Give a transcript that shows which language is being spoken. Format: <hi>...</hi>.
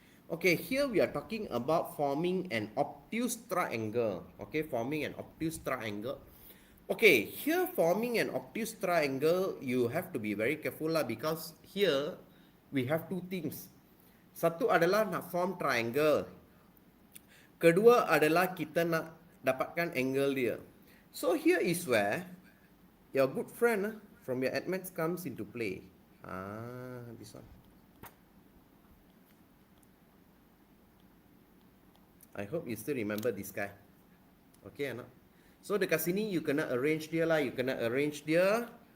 <en>Okay, here we are talking about forming an obtuse triangle. Okay, forming an obtuse triangle. Okay, here forming an obtuse triangle, you have to be very careful lah, because here we have two things.</en> <ms>Satu adalah nak form triangle. Kedua adalah kita nak dapatkan angle dia.</ms> <en>So here is where your good friend from your admits comes into play. This one. I hope you still remember this guy.</en> <ms>Okay, anak? So dekat sini you kena arrange dia lah. You kena arrange dia.</ms>